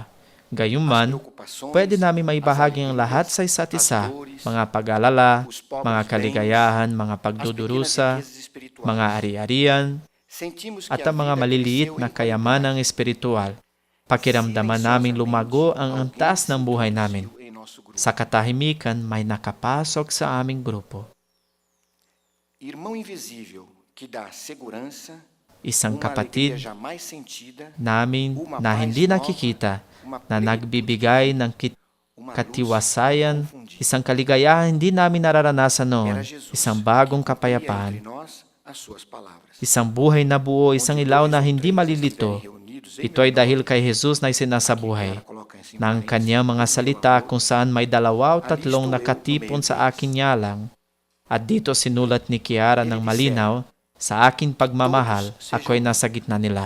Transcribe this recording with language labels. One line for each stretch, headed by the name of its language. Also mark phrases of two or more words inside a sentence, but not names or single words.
Filipino: Gayunman, pwede namin maibahagi ang lahat sa isa't isa, mga pag-alala, mga kaligayahan, mga pagdudurusa, mga ari-arian, at ang mga maliliit na kayamanang espiritual. Pakiramdaman namin lumago ang antas ng buhay namin. Sa katahimikan, may nakapasok sa aming grupo.
Portuguese: Irmão invisível que dá segurança,
Filipino: Isang
Portuguese: uma alegria
Filipino: kapatid
Portuguese: jamais sentida,
Filipino: namin na hindi nakikita, na nagbibigay ng katiwasayan, isang kaligayahan hindi namin nararanasan noon, isang bagong kapayapaan,
Portuguese: entre nós as suas palavras.
Filipino: isang buhay na buo, isang ilaw na hindi malilito. Ito ay dahil kay Jesus na isinasabuhay, na ang kanyang mga salita kung saan may 2 o 3 nakatipon sa akin nyalang, at dito sinulat ni Kiara ng malinaw, sa aking pagmamahal, ako ay nasa gitna nila.